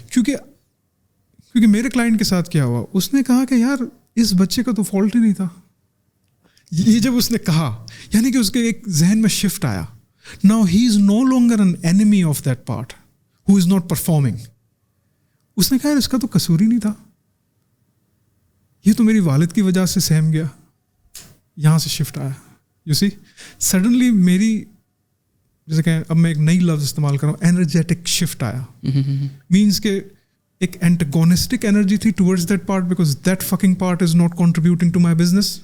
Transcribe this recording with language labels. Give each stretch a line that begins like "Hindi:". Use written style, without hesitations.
Urdu: کیونکہ میرے کلائنٹ کے ساتھ کیا ہوا, اس نے کہا کہ یار اس بچے کا تو فالٹ ہی نہیں تھا. یہ جب اس نے کہا یعنی کہ اس کے ایک ذہن میں شفٹ آیا.
English: Now he is no longer an enemy of that part who is not performing.
Urdu: اس نے کہا یار اس کا تو قصور ہی نہیں تھا, یہ تو میری والد کی وجہ سے سہم گیا, یہاں سے شفٹ آیا. یو سی سڈنلی میری, جیسے کہ اب میں ایک نئی لفظ استعمال کر رہا ہوں, انرجیٹک شفٹ آیا.
English: Means کہ ایک antagonistic energy تھی towards that part, because that fucking part is not contributing to my business.